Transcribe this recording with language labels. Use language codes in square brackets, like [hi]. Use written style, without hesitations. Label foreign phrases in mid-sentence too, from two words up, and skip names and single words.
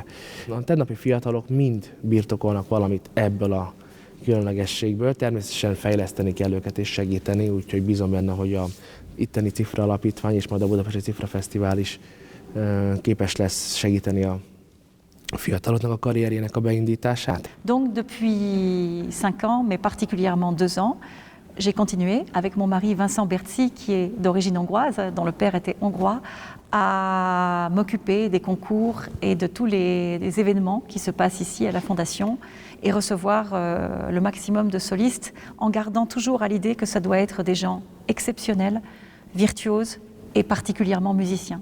[hu] A tegnapi fiatalok mind birtokolnak valamit ebből a különlegességből, természetesen fejleszteni kell őket és segíteni, úgyhogy bízom benne, hogy a itteni Cifra Alapítvány és majd a Budapesti Cifra Fesztivál is képes lesz segíteni a fiataloknak a karrierjének a beindítását. [fr] Donc depuis 5 ans, mais particulièrement 2 ans, j'ai continué avec mon mari Vincent Bertzi, qui est d'origine hongroise, dont le père était hongrois, à m'occuper des concours et de tous les événements qui se passent ici à la Fondation et recevoir le maximum de solistes en gardant toujours à l'idée que ça doit être des gens exceptionnels, virtuoses et particulièrement musiciens.